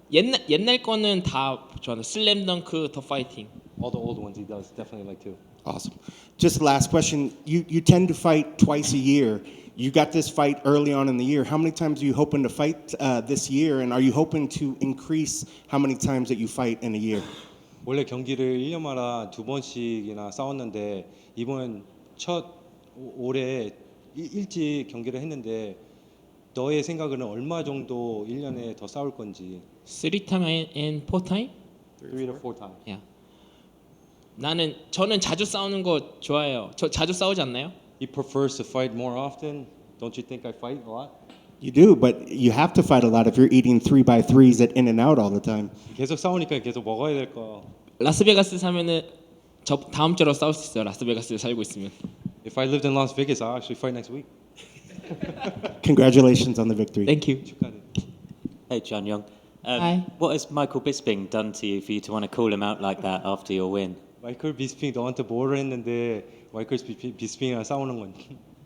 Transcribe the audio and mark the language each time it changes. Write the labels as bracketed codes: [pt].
[ko] 옛날 거는 다 좋아하는 슬램덩크, 더 파이팅. [en] All the old ones he does definitely like too. Awesome. Just last question. You tend to fight twice a year. You got this fight early on in the year. How many times are you hoping to fight this year? And are you hoping to increase how many times that you fight in a year? [ko] 원래 경기를 1년마다 2번씩이나 싸웠는데 이번 올해 일찍 경기를 했는데 너의 생각은 얼마 정도 1년에 더 싸울 건지. [en] 3time and 4time? 3 to 4 times. Yeah. [ko] 저는 자주 싸우는 거 좋아해요. 저 자주 싸우지 않나요? [en] He prefers to fight more often. Don't you think I fight a lot? You do, but you have to fight a lot if you're eating 3x3s at In-N-Out all the time. [ko] 계속 싸우니까 계속 먹어야 될 거. 라스베가스 사면은 저 다음 주로 싸울 수 있어요. 라스베가스에 살고 있으면. [en] If I lived in Las Vegas, I'll actually fight next week. Congratulations on the victory. Thank you. [ko] 축하해. [en] Hey, Junyong. Hi. What has Michael Bisping done to you for you to want to call him out like that after your win? [ko] 마이클 비스핑 너한테 뭐를 했는데 마이클 비스핑이랑 싸우는 건지.